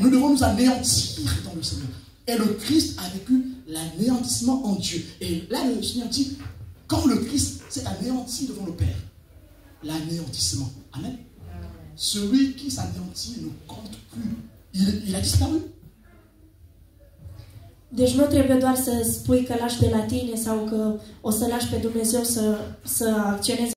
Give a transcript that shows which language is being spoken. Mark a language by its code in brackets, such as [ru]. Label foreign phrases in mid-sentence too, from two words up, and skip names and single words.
[fr] Nous devons nous anéantir dans le Seigneur. Et le Christ a vécu l'anéantissement en Dieu. Et là, le Seigneur dit, quand le Christ s'est anéanti devant le Père, l'anéantissement. Amen. Celui qui s'anéantit ne compte plus. Il a disparu. [ro] Deci nu trebuie doar să spui că lași de la tine sau că o să lași pe Dumnezeu să acționeze